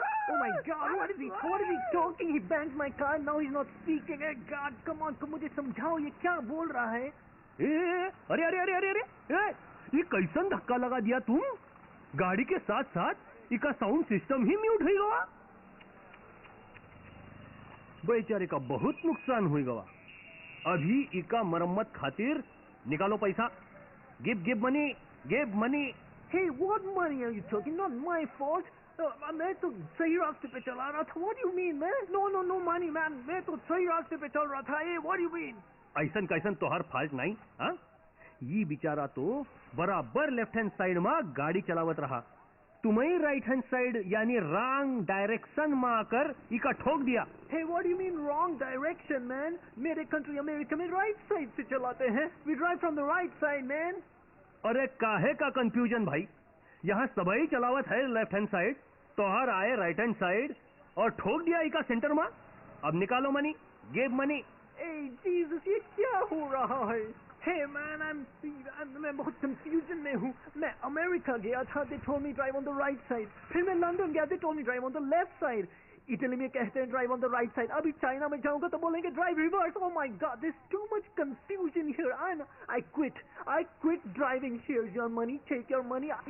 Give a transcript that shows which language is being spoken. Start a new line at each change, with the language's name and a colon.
English: Oh my God, what is he talking? He banged my car, now he's not speaking. Hey God, come on,
Hindi: मुझे समझाओ, ये क्या बोल रहा है? अरे अरे अरे अरे अरे, ये कैसन धक्का लगा दिया तुम? गाड़ी के साथ साथ इसका साउंड सिस्टम ही म्यूट हो गया। बेचारे का बहुत नुकसान हुई गवा। अभी इका मरम्मत खातिर निकालो पैसा।
English: Give money. Hey, what money are you talking? Not my fault.
Hindi: मैं तो सही रास्ते पे चला रहा था।
English: What do you mean, man? No money, man.
Hindi: मैं तो सही रास्ते पे चल रहा था।
English: Hey, what do you mean?
Hindi: ऐसन कैसन तोहर फॉल्ट नहीं, हाँ? ये बेचारा तो बराबर लेफ्ट हैंड साइड में गाड़ी चलावत रहा। तुम्हें राइट हैंड साइड यानी रॉन्ग डायरेक्शन में आकर इका ठोक दिया।
English: Hey, what do you mean wrong direction, man?
Hindi: मेरे कंट्री अमेरिका में राइट साइड से चलाते हैं।
English: We drive from the right side, man.
Hindi: अरे काहे का कंफ्यूजन भाई? यहाँ सबई चलावत है लेफ्ट हैंड साइड, तोहर आए राइट हैंड साइड और ठोक दिया इका सेंटर में। अब निकालो money,
English: Give money. Hey, Jesus,
Hindi: ये क्या हो रहा है?
English: Hey man,
Hindi: मैं बहुत कंफ्यूजन में हूँ। मैं अमेरिका गया था,
English: they told me drive on the right side.
Hindi: फिर मैं लंदन गया,
English: they told me drive on the left side.
Hindi: Italy में कहते हैं
English: drive on the right side.
Hindi: अभी चाइना में जाऊंगा तो बोलेंगे
English: drive reverse. Oh my God, there's too much confusion here. I quit driving. Here's your money, take your money.